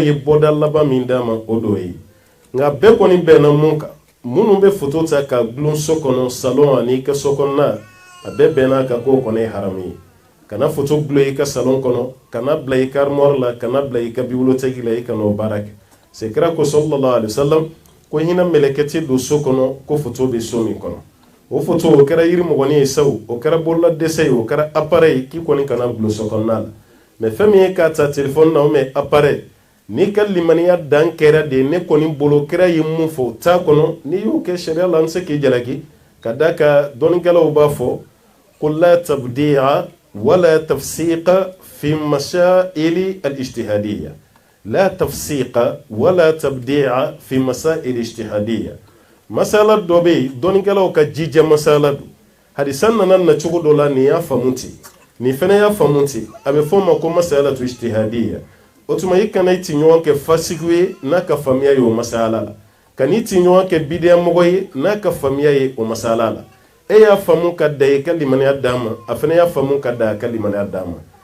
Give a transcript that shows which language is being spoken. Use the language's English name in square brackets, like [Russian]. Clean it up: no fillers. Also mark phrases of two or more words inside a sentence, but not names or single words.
[Bambara] ye bɔda laban min d'a ma o d'o ye nka bɛɛ kɔni bɛnna mun kan minnu bɛ photo ta ka gulon so kɔnɔ salon ani i ka so kɔnɔna a bɛɛ bɛnna kan k'o kɔni ye haramu ye kana photo gulon i ka salon kɔnɔ kana bila i ka armoire la kana bila i ka bibliothèque la i kana o baara kɛ c'est kira ko [Arabic] صلى الله عليه وسلم [Bambara] ko hinɛ mɛlɛkɛ tɛ don so kɔnɔ ko photo bɛ so min kɔnɔ o photo o kɛra yiri mɔgɔnin ye sawo o kɛra bolola dɛsɛ ye o kɛra appareil k'i kɔni kana gulon so kɔnɔna la mais fɛn min ye k'a ta téléphone na o mɛ appareil n'i ka limaniya dan kɛra de ne kɔni bolo kira ye mun fɔ o t'a kɔnɔ n'i y'o kɛ sariya la an tɛ se k'i jalaki ka da ka dɔnnikɛlaw b'a fɔ ko [Arabic] لا تبديع ولا تفسيق في مسائل الاجتهادية لا تفسيق ولا تبديع في مسائل الاجتهادية [Bambara] masala dɔ bɛ yen dɔnnikɛlaw ka jija masala don hadisa nana na cogo dɔ la nin y'a faamu ten nin fana y'a faamu ten a bɛ fɔ o ma ko [Arabic] مسألة اجتهادية [Bambara] o tuma i kana i ti ɲɔgɔn kɛ fasigiw ye n'a ka faamuya ye o masala la ka n'i ti ɲɔgɔn kɛ bidiyamɔgɔ ye n'a ka faamuya ye o masala la e y'a faamu ka da i ka limaniya d'a ma a fana y'a faamu ka da a ka limaniya d'a ma